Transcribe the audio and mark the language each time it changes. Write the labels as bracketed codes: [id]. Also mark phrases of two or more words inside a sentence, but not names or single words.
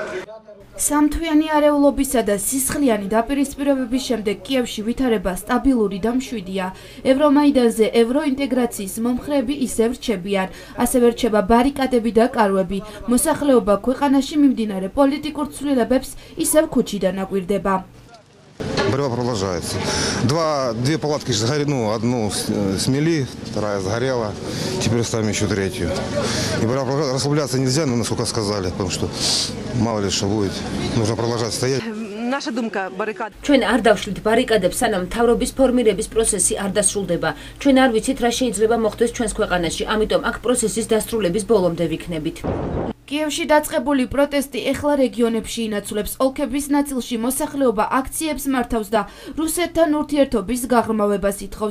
[ka] სამთვიანი არეულობისა და სისხლიანი დაპირისპირებების შემდეგ კიევში ვითარება სტაბილური და მშვიდია. ევრომაიდანზე ევროინტეგრაციის მომხრეები ისევ რჩებიან, ასევე რჩება баррикадები და კარვები. მოსახლეობა ქვეყანაში მიმდინარე პოლიტიკურ ცვლილებებს ისევ ქუჩიდან აკვირდება. [ru] Борьба продолжается. Две палатки одну смели, вторая сгорела, теперь ставим еще третью. И расслабляться нельзя, но насколько сказали, потому что мало ли что будет, нужно продолжать стоять. [uk] Наша думка баррикад. [ka] ჩვენ არ დავშლით ბარიკადებს, სანამ მთავრობის ფორმირების პროცესი არ დასრულდება. ჩვენ არ ვიცით რა შეიძლება მოხდეს ჩვენს ქვეყანაში, ამიტომ აქ პროცესის დასრულების ბოლომდე ვიქნებით. კიევში დაწყებული პროტესტი ეხლა რეგიონებში ინაცვლებს. ოლქების ნაწილში მოსახლეობა აქციებს მართავს და რუსეთთან ურთიერთობის გაღრმავებას ითხოვს.